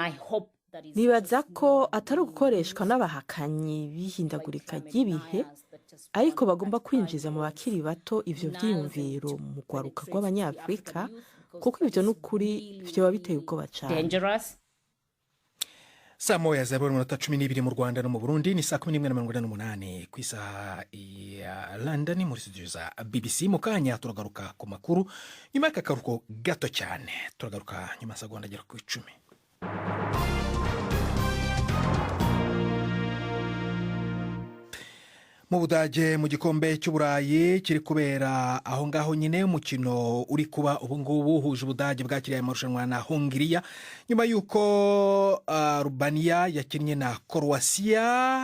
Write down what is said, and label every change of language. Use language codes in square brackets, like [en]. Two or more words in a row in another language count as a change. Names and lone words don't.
[rn] Nibaza ko atari ugukoreshwa n'abahakanyi b'ihindagurika ry'ibihe, ariko bagomba kwinjiza mu bakiri bato ivyo vyiyumviro mu rwaruka rw'Abanyafrika, kuko ivyo n'ukuri vyoba biteye ubwoba cane. [rw] Saa moya za minota 12 mu Rwanda no mu Burundi, ni saa 11:48 ku isaha ya London muri studio za BBC. Mu kanya turagaruka ku makuru nyuma y'akaruhuko gato cyane. Turagaruka nyuma segonda agera ku 10. Mu Budage mu gikombe cy'Uburayi kiri kubera aho ngaho nyine umukino uri kuba ubu ngubu huje Ubudage bwakiriye amarushanwa na Hongiriya nyuma yuko Albania yakinnye na Croatia.